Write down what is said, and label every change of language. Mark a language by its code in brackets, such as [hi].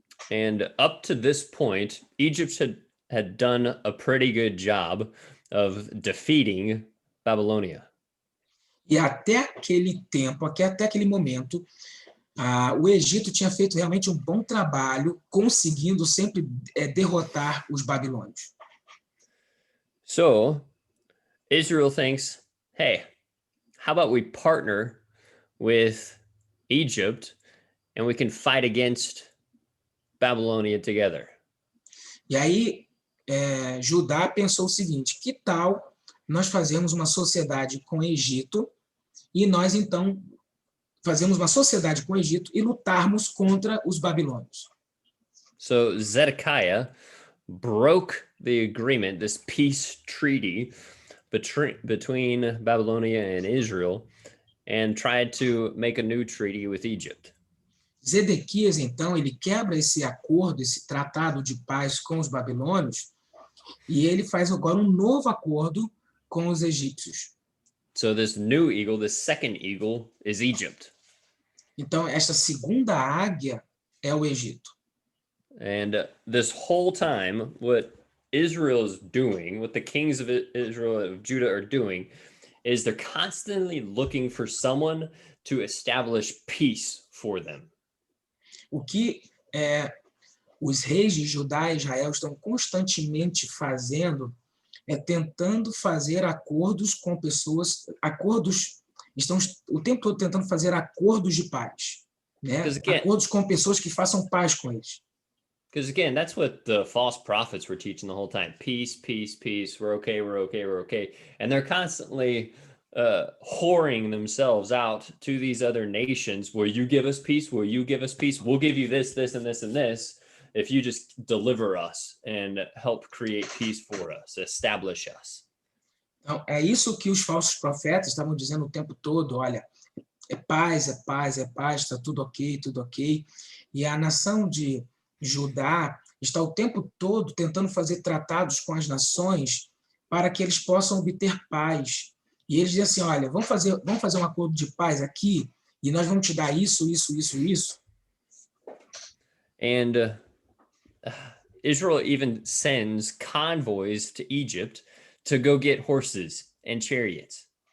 [en] And up to this point, Egypt had done a pretty good job of defeating Babylonia. [pt] E até aquele tempo, até aquele momento, o Egito tinha feito realmente um bom trabalho, conseguindo sempre derrotar os babilônios. [en] So, Israel thinks, hey, how about we partner with Egypt and we can fight against Babylonia together? [pt] E aí, Judá pensou o seguinte, que tal nós fazermos uma sociedade com o Egito e nós, então, fazemos uma sociedade com o Egito e lutarmos contra os babilônios. [en] So Zedekiah broke the agreement, this peace treaty between Babylonia and Israel, and tried to make a new treaty with Egypt. [pt] Zedequias, então, ele quebra esse acordo, esse tratado de paz com os babilônios, e ele faz agora um novo acordo com os egípcios. [en] So this new eagle, this second eagle, is Egypt. [pt] Então, esta segunda águia é o Egito. [en] And this whole time, what Israel is doing, what the kings of Israel, of Judah are doing, is they're constantly looking for someone to establish peace for them. [pt] O que os reis de Judá e Israel estão constantemente fazendo é tentando fazer acordos com pessoas, estão o tempo todo tentando fazer acordos de paz, né? Acordos com pessoas que façam paz com eles. [en] Because again, that's what the false prophets were teaching the whole time. Peace, peace, peace. We're okay, we're okay, we're okay. And they're constantly whoring themselves out to these other nations. Will you give us peace? Will you give us peace? We'll give you this, this, and this, and this if you just deliver us and help create peace for us, establish us. [pt] Então, é isso que os falsos profetas estavam dizendo o tempo todo. Olha, é paz, é paz, é paz, está tudo ok, tudo ok. E a nação de Judá está o tempo todo tentando fazer tratados com as nações para que eles possam obter paz. E eles dizem assim, olha, vamos fazer um acordo de paz aqui e nós vamos te dar isso, isso, isso, isso. [en] And Israel even sends convoys to Egypt to go get horses and chariots.